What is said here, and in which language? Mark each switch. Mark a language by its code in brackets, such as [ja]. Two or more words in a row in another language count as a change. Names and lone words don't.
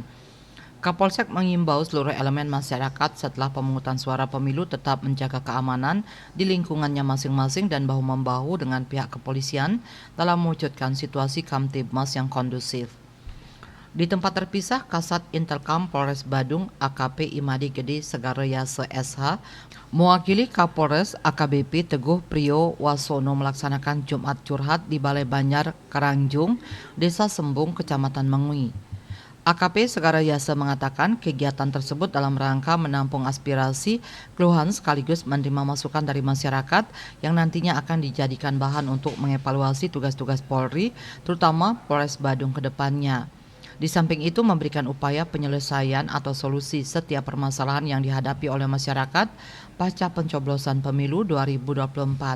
[id] Kapolsek mengimbau seluruh elemen masyarakat setelah pemungutan suara pemilu tetap menjaga keamanan di lingkungannya masing-masing dan bahu-membahu dengan pihak kepolisian dalam mewujudkan situasi Kamtibmas yang kondusif. Di tempat terpisah, Kasat Intelkam Polres Badung AKP Imadi Gede Segareyase SH mewakili Kapolres AKBP Teguh Priyo Wasono melaksanakan Jumat Curhat di Balai Banjar Karangjung, Desa Sembung, Kecamatan Mengui. AKP Segareyase mengatakan kegiatan tersebut dalam rangka menampung aspirasi, keluhan sekaligus menerima masukan dari masyarakat yang nantinya akan dijadikan bahan untuk mengevaluasi tugas-tugas Polri, terutama Polres Badung ke depannya. Di samping itu memberikan upaya penyelesaian atau solusi setiap permasalahan yang dihadapi oleh masyarakat pasca pencoblosan pemilu 2024.